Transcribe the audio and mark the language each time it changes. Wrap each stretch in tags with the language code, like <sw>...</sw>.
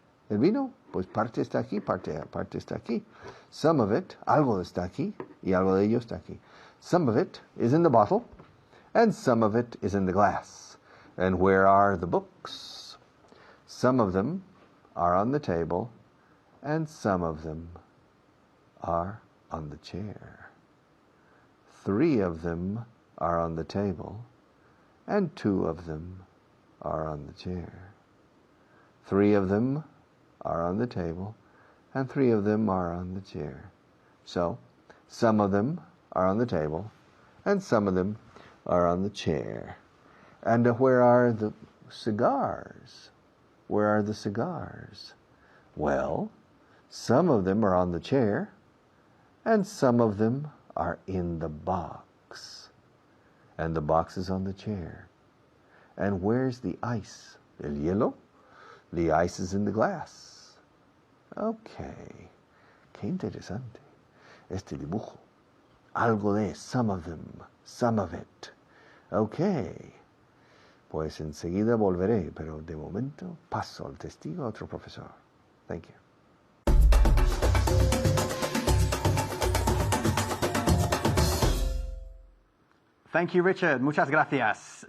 <es>El vino, pues parte está aquí, parte está aquí.</es> <en>Some of it,</en> <es>algo está aquí, y algo de ello está aquí.</es> <en>Some of it is in the bottle, and some of it is in the glass. And where are the books? Some of them are on the table, and some of them are on the chair. 3 of them are on the table, and 2 of them are on the chair. 3 of them are on the table, and 3 of them are on the chair. So, some of them are on the table, and some of them are on the chair. And where are the cigars? Where are the cigars? Well, Some of them are on the chair, and some of them are in the box. And the box is on the chair. And where's the ice?</en> <es>El hielo?</es> <en>The ice is in the glass. Okay.</en> <es>Qué interesante este dibujo. Algo de</es> <en>some of them, some of it. Okay.</en> <es>Pues enseguida volveré, pero de momento paso al testigo a otro profesor.</es> <en>Thank you. Thank you, Richard.</en> <es>Muchas gracias.</es>